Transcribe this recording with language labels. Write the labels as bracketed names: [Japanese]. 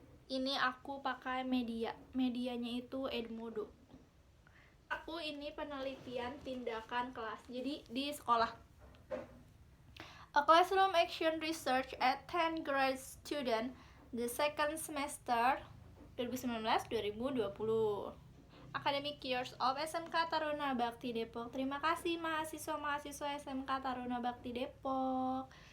[Indonesian] Ini aku pakai medianya itu Edmodo. Aku ini penelitian tindakan kelas, jadi di sekolah. [English] A classroom action research at 10th grade student the second semester 2019-2020. Academic Years of SMK Taruna Bakti Depok. [Indonesian] Terima kasih mahasiswa-mahasiswa SMK Taruna Bakti Depok.